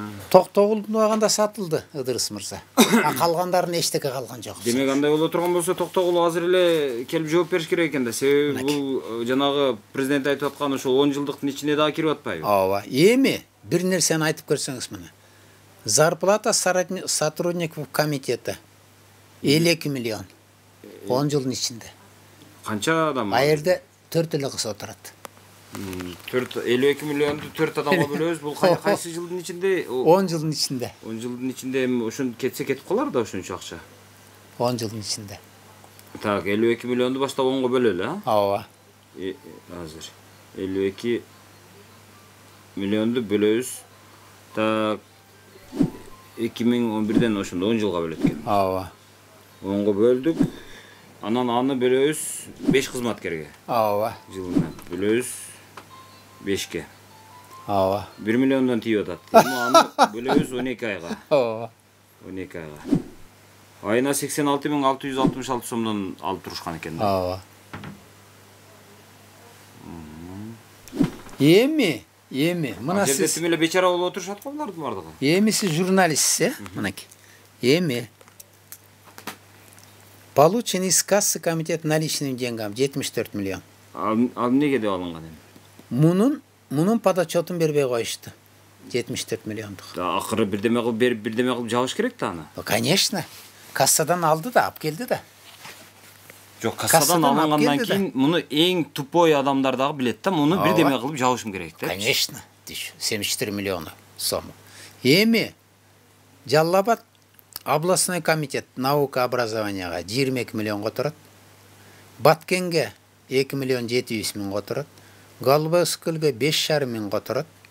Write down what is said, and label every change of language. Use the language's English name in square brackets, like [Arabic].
[Kyrgyz] Токтогулдун убагында сатылды Ыдырыс мырза. Калгандарын эчтеке калган жок. Демек андай боло турган болсо Токтогул азыр эле келип жооп бериш керек экен да. Себеби бул жанагы президент айтып аткан ошол 10 жылдыктын ичине дагы кирип атпайбы? Ооба. Эми бир нерсени айтып көрсөңүз мына. [Russian] Зарплата сотрудников комитета 52 миллион. [Kyrgyz] 10 жылдын ичинде. Канча адам? А жерде 4 эле кыз отурат. 52 миллионду 4 адамга бөлөбүз. Бул кайсы жылдын ичинде? 10 жылдын ичинде. 10 жылдын ичинде ошон кетсе кетип калар да ошончо акча. 10 жылдын ичинде. Так, 52 миллионду баштап 10го бөлөлү, а? Ооба. Азыр 52 миллионду бөлөбүз. Так, 2011ден ошондо 10 жылга бөлөт экен. Ооба. 10го бөлдүк. Анан аны бөлөбүз 5 кызматкерге. Ооба. Жылына бөлөбүз 5ке. Ооба. 1 миллиондон тийип атат. Аны бөлөбүз 12 айга. Ооба. 12 айга. Айына 86.666 сомдон алып турушкан экен. Ооба. Эми мына сиз сиз эле бечара болуп отурушат го булардын бардыгы. Эми сиз журналистсиз, мынакей. Эми [Russian] получен из кассы комитет наличными деньгами 74 миллион. [Kyrgyz] Ал эмнеге деп алынган эми? Мунун подотчетун бербей коюшту. 74 миллиондук. Акыры бирдеме кылып берип, бирдеме кылып жабыш керек да аны. Конечно. Кассадан алды да, алып келди да. Жок, кассадан алынгандан кийин муну эң тупой адамдар дагы билет да, муну бирдеме кылып жабышым керек да. [Russian] Конечно. 74 миллиона сом. [Kyrgyz] Эми Жалал-Абад областной комитет наука образованияга 22 миллионго турат. Баткенге 2 миллион 700 миңге турат. Голубоскөлгө 5,5 миңге турат.